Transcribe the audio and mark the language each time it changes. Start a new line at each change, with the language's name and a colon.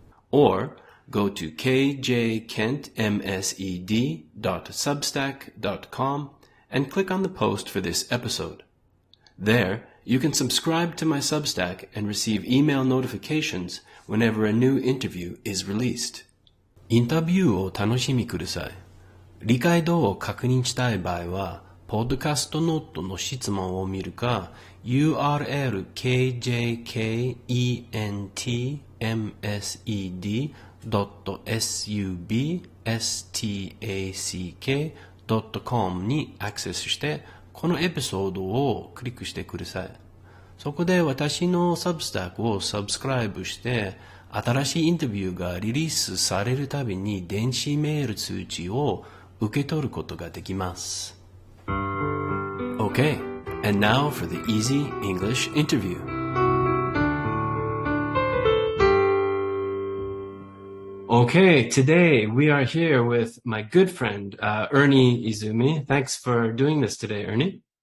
English: Or go to kjkentmsed.substack.com and click on the post for this episode. There, you can subscribe to my Substack and receive email notifications whenever a new interview is released.
Japanese: インタビューを楽しみください。理解度を確認したい場合は、ポッドキャストノートの質問を見るか、URL kjkentmsed.substack.com にアクセスして、このエピソードをクリックしてください。そこで私のサブスタックをサブスクライブして、新しいインタビューがリリースされるたびに電子メール通知を受け取ることができます。
English: Okay, and now for the Easy English Interview. Okay, today we are here with my good friend, Ernie Izumi. Thanks for doing this today, Ernie.